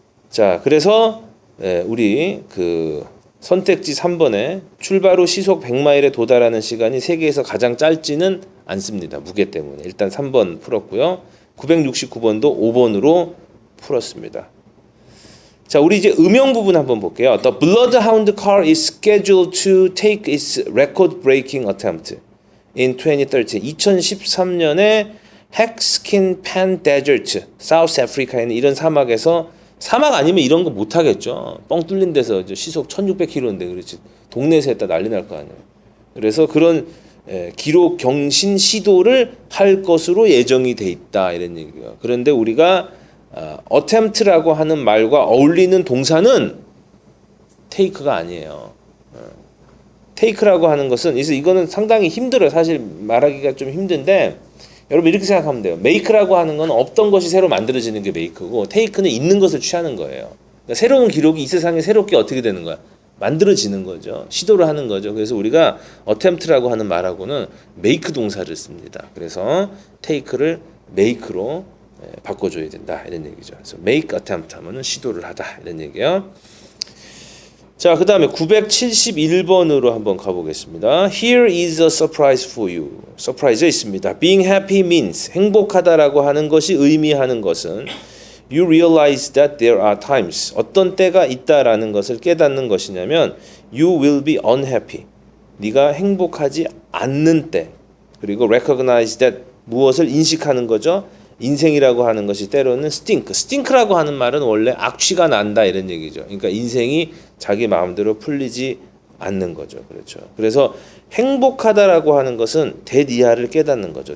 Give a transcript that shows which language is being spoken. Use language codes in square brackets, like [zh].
[ko] 자, 그래서 우리 그 선택지 3번에 출발 후 시속 100마일에 도달하는 시간이 세계에서 가장 짧지는 않습니다. 무게 때문에. 일단 3번 풀었고요. 969번도 5번으로 풀었습니다. 자, 우리 이제 음영 부분 한번 볼게요. [en] The bloodhound car is scheduled to take its record-breaking attempt in 2013. [ko] 2013년에 Hexkin Pan Desert, South Africa에 있는 이런 사막에서 사막 아니면 이런 거 못 하겠죠. 뻥 뚫린 데서 시속 1600km인데 그렇지. 동네에서 했다 난리 날 거 아니에요. 그래서 그런 기록 경신 시도를 할 것으로 예정이 돼 있다 이런 얘기예요. 그런데 우리가 attempt라고 하는 말과 어울리는 동사는 take가 아니에요. take라고 하는 것은 이거는 상당히 힘들어요. 사실 말하기가 좀 힘든데 여러분 이렇게 생각하면 돼요. make라고 하는 건 없던 것이 새로 만들어지는 게 make고 take는 있는 것을 취하는 거예요. 그러니까 새로운 기록이 이 세상에 새롭게 어떻게 되는 거야? 만들어지는 거죠. 시도를 하는 거죠. 그래서 우리가 attempt라고 하는 말하고는 make 동사를 씁니다. 그래서 take를 make로 바꿔줘야 된다 이런 얘기죠. 그래서 make attempt 하면은 시도를 하다 이런 얘기예요. 자, 그 다음에 971번으로 한번 가보겠습니다. [en] Here is a surprise for you. [ko] 서프라이즈가 있습니다. [en] Being happy means [ko] 행복하다라고 하는 것이 의미하는 것은 [en] You realize that there are times [ko] 어떤 때가 있다라는 것을 깨닫는 것이냐면 [en] You will be unhappy. [ko] 네가 행복하지 않는 때, 그리고 [en] recognize that [ko] 무엇을 인식하는 거죠. 인생이라고 하는 것이 때로는 스팅크라고 하는 말은 원래 악취가 난다 이런 얘기죠. 그러니까 인생이 자기 마음대로 풀리지 않는 거죠. 그렇죠. 그래서 행복하다라고 하는 것은 대디하를 깨닫는 거죠.